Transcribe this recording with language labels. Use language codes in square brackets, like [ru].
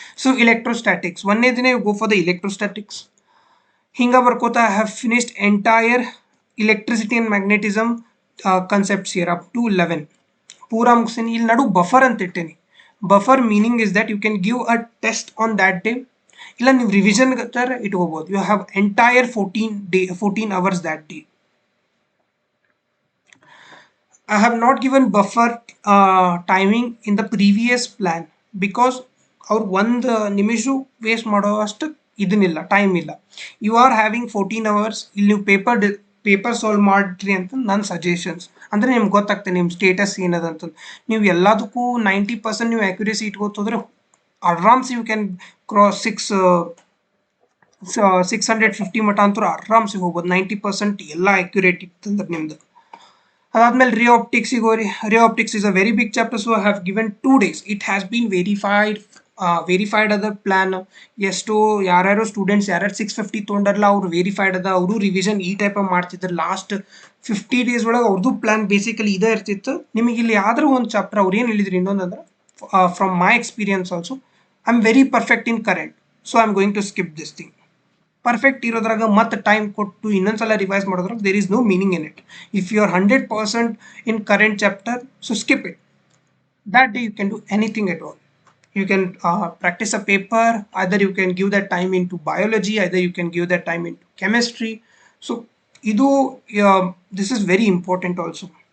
[kn] So ಇಲೆಕ್ಟ್ರೋಸ್ಟ್ಯಾಟಿಕ್ಸ್ ಒಂದೇ ದಿನ [en] You go for the electrostatics. ಹಿಂಗೆ ಬರ್ಕೋತಾ I have finished entire electricity and magnetism concepts here up to 11 [kn] ಪೂರಾ ಮುಗಿಸೀನಿ. ಇಲ್ಲಿ ನಡು ಬಫರ್ ಅಂತ ಇಟ್ಟೇನಿ. [en] buffer meaning is that you can give a test on that day, [kn] ಇಲ್ಲ ನೀವು revision ಥರ ಇಟ್ಕೋಬೋದು. [en] You have entire 14 hours that day. I have not given buffer timing in the previous plan because [kn] ಅವ್ರು ಒಂದು ನಿಮಿಷ waste ಮಾಡೋ ಅಷ್ಟು ಇದನ್ನಿಲ್ಲ, time ಇಲ್ಲ. [en] You are having 14 hours. [kn] ಇಲ್ಲಿ ನೀವು ಪೇಪರ್ ಸಾಲ್ವ್ ಮಾಡಿರಿ ಅಂತ ನನ್ನ ಸಜೆಷನ್ಸ್. ಅಂದರೆ ನಿಮ್ಗೆ ಗೊತ್ತಾಗ್ತದೆ ನಿಮ್ಮ ಸ್ಟೇಟಸ್ ಏನದಂತ. ನೀವು ಎಲ್ಲದಕ್ಕೂ 90% ನೀವು ಆ್ಯಕ್ಯುರೇಸಿ ಇಟ್ಕೋತೋದ್ರೆ ಆರಾಮ್ಸೆ [en] you can cross 650 [kn] ಮಟ್ಟ ಅಂತೂ ಆರಾಮ್ಸೆ ಹೋಗ್ಬೋದು. 90% ಎಲ್ಲ ಆ್ಯಕ್ಯುರೇಟ್ ಇತ್ತಂದ್ರೆ ನಿಮ್ದು. ಅದಾದ್ಮೇಲೆ ರೇ ಆಪ್ಟಿಕ್ಸಿಗೆ ಹೋರಿ. [en] Ray optics is a very big chapter, so I have given 2 days. It has been verified [kn] verified ಅದ ಪ್ಲಾನ್. ಎಷ್ಟು ಯಾರ್ಯಾರು ಸ್ಟೂಡೆಂಟ್ಸ್ ಯಾರ್ಯಾರು 650 ತೊಗೊಂಡಾರಲ್ಲ ಅವ್ರು ವೆರಿಫೈಡ್ ಅದ, ಅವರು ರಿವಿಷನ್ ಈ ಟೈಪ್ ಮಾಡ್ತಿದ್ರು ಲಾಸ್ಟ್ 50 days ಒಳಗೆ. ಅವ್ರದ್ದು ಪ್ಲಾನ್ ಬೇಸಿಕಲಿ ಇದೇ ಇರ್ತಿತ್ತು. ನಿಮಗೆ ಇಲ್ಲಿ ಯಾವ್ದಾರು ಒಂದು ಚಾಪ್ಟರ್ ಅವ್ರು ಏನು ಹೇಳಿದ್ರು ಇನ್ನೊಂದಂದ್ರೆ, [en] From my experience also I am very perfect in current, so I am going to skip this thing. [kn] Perfect ಇರೋದ್ರಾಗ ಮತ್ತೆ ಟೈಮ್ ಕೊಟ್ಟು ಇನ್ನೊಂದ್ಸಲ ರಿವೈಸ್ ಮಾಡೋದ್ರಾಗ [en] There is no meaning in it. If you are 100% in current chapter, so skip it. That day you can do anything at all. You can practice a paper, either you can give that time into biology, either you can give that time into chemistry. So idu this is very important also.